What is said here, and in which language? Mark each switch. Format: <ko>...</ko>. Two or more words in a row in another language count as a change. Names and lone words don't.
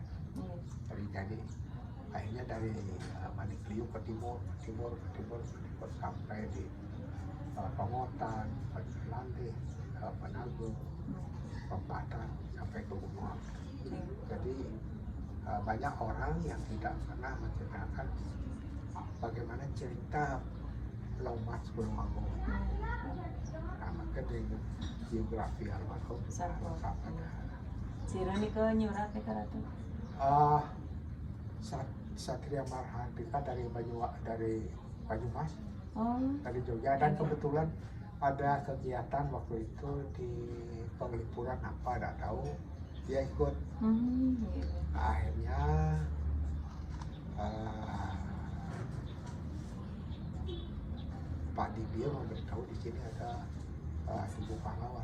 <id>Jadi akhirnya dari Manikliu ke timur sampai di Pengotan, Landih, Penanggung, Pempatan sampai ke Gunung. Jadi banyak orang yang tidak pernah menceritakan bagaimana cerita Lomas Gunung Agung. Nah, maka dengan biografi almarhum lengkap ada.</id> <ban>Sira ni ke nyurat ke Ratu?</ban> <id>Satria Marhardika dari Banyumas, dari Jogja, dan Iya. kebetulan ada kegiatan waktu itu di penglipuran apa tidak tahu, dia ikut. Gitu. Akhirnya eh, Pak Dibio memberitahu di sini ada Ibu Pahlawan.</id>